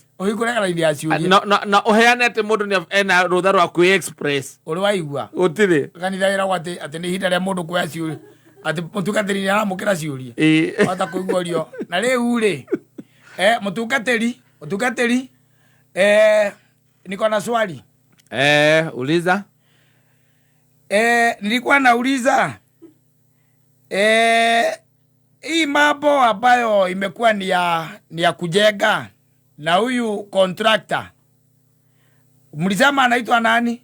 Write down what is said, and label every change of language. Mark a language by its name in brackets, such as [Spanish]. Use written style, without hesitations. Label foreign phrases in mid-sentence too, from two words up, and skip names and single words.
[Kikuyu] uhingura raini ya ciuria na uheane ati mundu ni ena rutha rwa ku express uri waigua utire kanitha ira gwate ati ni hinda ria mundu kuya ciuria ati mutungatiri ni aramukira ciuria wata kuiguorio na riu ri mutungatiri niko na swali [Swahili] uliza nilikuwa nauliza hii mambo ambayo imekuwa ni ya kujenga na huyu contractor mlisema anaitwa nani?